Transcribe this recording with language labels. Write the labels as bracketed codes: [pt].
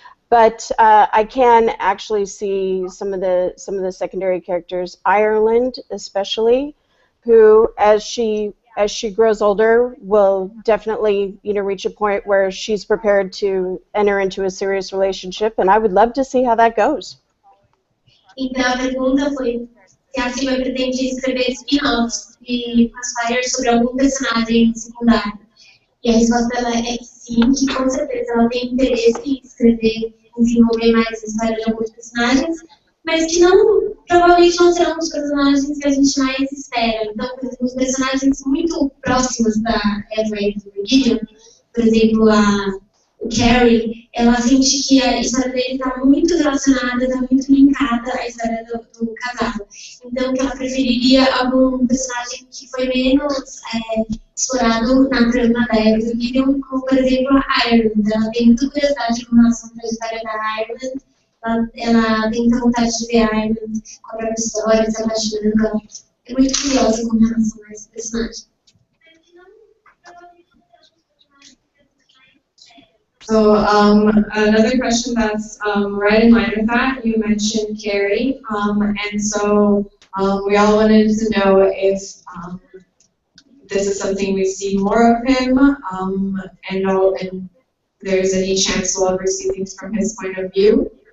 [en] But I can actually see some of the secondary characters, Ireland especially, who as she grows older will definitely reach a point where she's prepared to enter into a serious relationship, and I would love to see how that goes. [pt] Então a pergunta foi se a Sylvia pretende escrever spin-offs de Crossfire sobre algum personagem secundário. E a resposta dela é que sim, que com certeza ela tem interesse em escrever, desenvolver mais a história de alguns personagens, mas que provavelmente não serão os personagens que a gente mais espera. Então, por exemplo, os personagens muito próximos da Eva e do Gideon, por exemplo, o Carrie, ela sente que a história dele está muito relacionada, está muito linkada à história do casal. Então, que ela preferiria algum personagem que foi menos explorado na trama da Eva e do Gideon, como, por exemplo, a Ireland. Ela tem muita curiosidade com relação à trajetória da Ireland. Ela tem muita vontade de ver a Ireland com a própria história, se apaixonando. Ela é muito curiosa com relação a esse personagem. [en] So another question that's right in line with that, you mentioned Carrie, and so we all wanted to know if this is something we see more of him, and there's any chance we'll ever see things from his point of view.